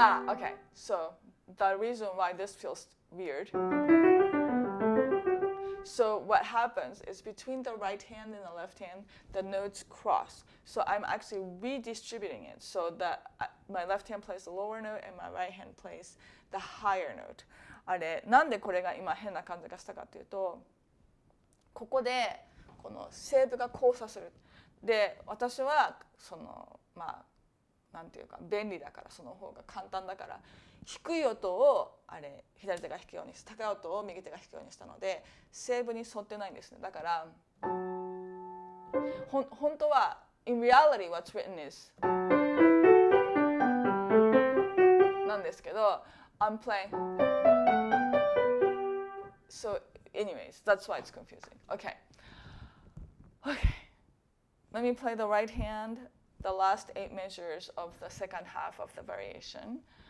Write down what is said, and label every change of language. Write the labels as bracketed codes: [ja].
[en] Okay, so the reason why this feels weird. So what happens is between the right hand and the left hand, the notes cross. So I'm actually redistributing it so that my left hand plays the lower note and my right hand plays the higher note. [ja] あれ、なんでこれが今変な感じがしたかというと、ここでこのセーブが交差する。で、私はそのなんていうか便利だからその方が簡単だから低い音を左手が弾くように高い音を右手が弾くようにしたのでセーブに沿ってないんですね。だから本当は [en] in reality what's written is [ja] なんですけど [en] I'm playing so anyways that's why it's confusing. Okay, let me play the right hand, the last 8 measures of the second half of the variation.